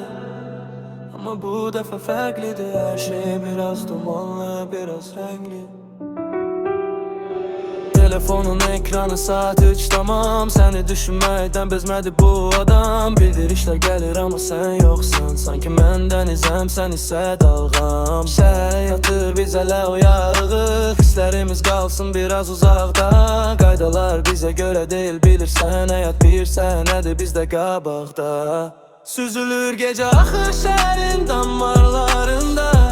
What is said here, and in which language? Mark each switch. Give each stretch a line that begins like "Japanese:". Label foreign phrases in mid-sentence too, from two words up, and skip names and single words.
Turkish: Ama bu defa farklıdır, her şey biraz dumanlı, biraz renkli. Telefonun ekranı saat 3 tamam.
Azerbaijani: Seni düşünməkdən bezmədi bu adam. Bildirişlər gəlir
Turkish: ama sen yoksan.
Azerbaijani: Sanki mən dənizəm, sən isə dalğam. Şəhərə yatır biz hələ oyağıq. Hisslərimiz qalsın biraz uzaqda. Qaydalar bizə görə deyil bilirsən. Həyat bir sənədir bizdə qabaqda. Süzülür gecə axır şəhərin damarlarında.